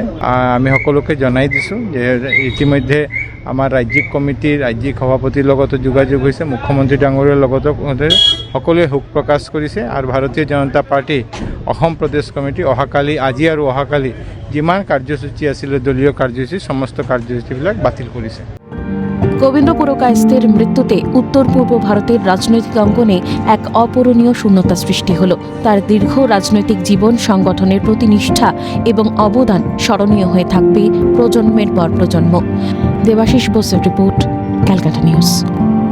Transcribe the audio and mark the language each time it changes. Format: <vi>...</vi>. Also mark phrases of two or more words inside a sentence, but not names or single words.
<as>আমি সকলোকে জনাই দিছোঁ যে ইতিমধ্যে আমাৰ ৰাজ্যিক কমিটিৰ ৰাজ্যিক সভাপতিৰ লগতো যোগাযোগ হৈছে, মুখ্যমন্ত্ৰী ডাঙৰীয়াৰ লগতো সকলোৱে শোক প্ৰকাশ কৰিছে। আৰু ভাৰতীয় জনতা পাৰ্টি অসম প্ৰদেশ কমিটি অহাকালি, আজি আৰু অহাকালি যিমান কাৰ্যসূচী আছিলে দলীয় কাৰ্যসূচী, সমস্ত কাৰ্যসূচীবিলাক বাতিল কৰিছে।</as> <bn>গোবিন্দ পুরকায়স্থের মৃত্যুতে উত্তর পূর্ব ভারতের রাজনৈতিক অঙ্গনে এক অপূরণীয় শূন্যতা সৃষ্টি হল। তার দীর্ঘ রাজনৈতিক জীবন, সংগঠনের প্রতি নিষ্ঠা এবং অবদান স্মরণীয় হয়ে থাকবে প্রজন্মের পর প্রজন্ম। দেবাশিস বোসের রিপোর্ট, ক্যালকাটা নিউজ।</bn>